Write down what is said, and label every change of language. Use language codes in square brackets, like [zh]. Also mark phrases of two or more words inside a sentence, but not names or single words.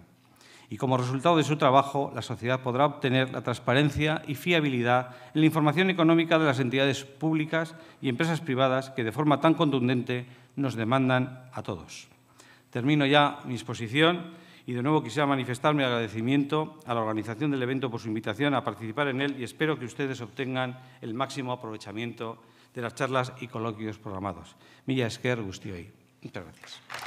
[es] Y como resultado de su trabajo, la sociedad podrá obtener la transparencia y fiabilidad en la información económica de las entidades públicas y empresas privadas que de forma tan contundente nos demandan a todos. Termino ya mi exposición y de nuevo quisiera manifestar mi agradecimiento a la organización del evento por su invitación a participar en él y espero que ustedes obtengan el máximo aprovechamiento de las charlas y coloquios programados. [eu] Mila esker guztioi. [es] Muchas gracias.